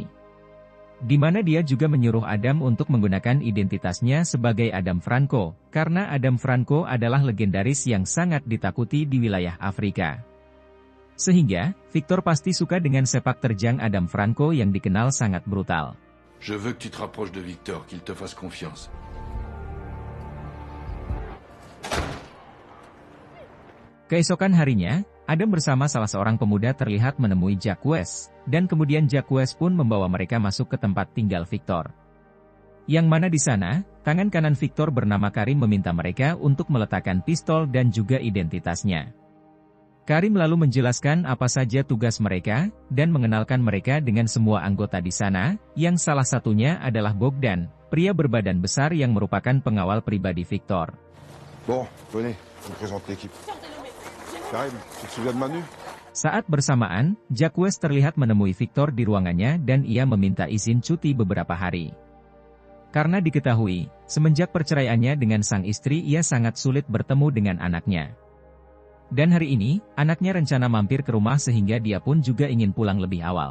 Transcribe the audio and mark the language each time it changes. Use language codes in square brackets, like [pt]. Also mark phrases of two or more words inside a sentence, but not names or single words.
[id] Di mana dia juga menyuruh Adam untuk menggunakan identitasnya sebagai Adam Franco, karena Adam Franco adalah legendaris yang sangat ditakuti di wilayah Afrika. Sehingga, Victor pasti suka dengan sepak terjang Adam Franco yang dikenal sangat brutal. [fr] Je veux que tu te rapproches de Victor, qu'il te fasse confiance. [id] Keesokan harinya, Adam bersama salah seorang pemuda terlihat menemui Jacques, dan kemudian Jacques pun membawa mereka masuk ke tempat tinggal Victor. Yang mana di sana, tangan kanan Victor bernama Karim meminta mereka untuk meletakkan pistol dan juga identitasnya. Karim lalu menjelaskan apa saja tugas mereka, dan mengenalkan mereka dengan semua anggota di sana, yang salah satunya adalah Bogdan, pria berbadan besar yang merupakan pengawal pribadi Victor. [fr] Bon, venez, je vous présente l'équipe. Karim, tu te souviens de Manu? [id] Saat bersamaan, Jacques terlihat menemui Victor di ruangannya dan ia meminta izin cuti beberapa hari. Karena diketahui, semenjak perceraiannya dengan sang istri ia sangat sulit bertemu dengan anaknya. Dan hari ini, anaknya rencana mampir ke rumah sehingga dia pun juga ingin pulang lebih awal.